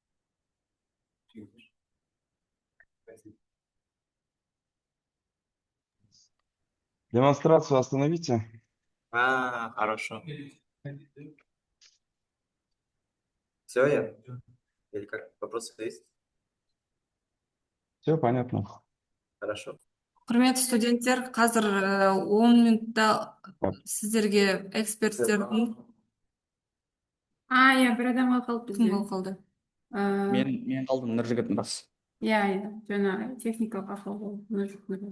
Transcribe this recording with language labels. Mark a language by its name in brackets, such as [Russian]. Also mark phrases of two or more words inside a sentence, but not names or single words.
[Russian] Демонстрацию остановите. Хорошо. Все, я? Или как? Вопросы есть? Все понятно. Хорошо. [Kazakh] Құрметті студенттер, қазір 10 минутта сіздерге эксперттердің Иә, бір адам қалып кім бізде. қалды? Мен қалдым, Нұржігіт рас. Иә, жаңа техникалық ақау болды.